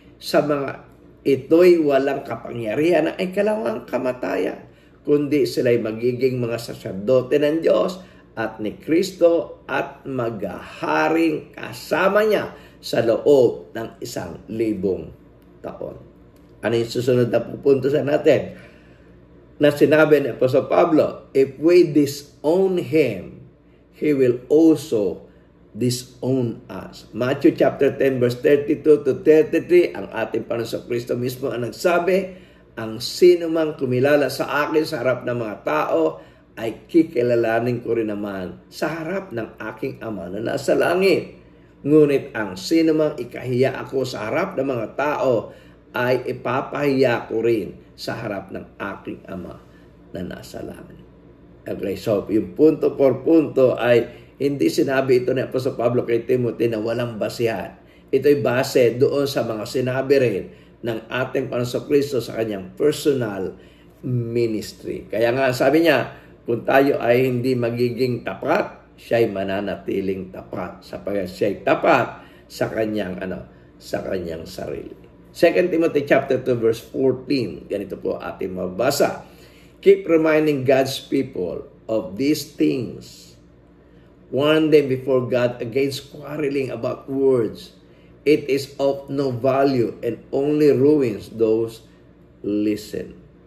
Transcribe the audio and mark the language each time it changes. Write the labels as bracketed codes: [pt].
[tl] Sa mga ito'y walang kapangyarihan na ay kalawang kamatayan, kundi sila'y magiging mga saserdote ng Diyos at ni Kristo at maghaharing kasama niya sa loob ng 1,000 taon. Ano yung susunod na pupuntusan natin? Na sinabi ni Apostol Pablo, [en] if we disown Him, He will also disown us. Matthew chapter 10 verse 32 to 33, [tl] ang ating Panginoon Kristo mismo ang nagsabi, ang sino mang kumilala sa akin sa harap ng mga tao, ay kikilalanin ko rin naman sa harap ng aking Ama na nasa langit. Ngunit ang sino mang ikahiya ako sa harap ng mga tao, ay ipapahiya ko rin sa harap ng aking Ama na nasa langit. Okay, so yung punto por punto ay hindi sinabi ito ni Apostol Pablo kay Timothy na walang basihan. Ito'y base doon sa mga sinabi rin ng ating Panginoon Kristo sa kanyang [en] personal ministry. [tl] Kaya nga sabi niya, kung tayo ay hindi magiging tapat, siya'y mananatiling tapat sapagkat siya'y tapat sa kanyang sa kanyang sarili. 2 Timothy chapter 2 verse 14. Ganito po ating mabasa. [en] Keep reminding God's people of these things. Warn them before God against quarreling about words. It is of no value and only ruins those listen.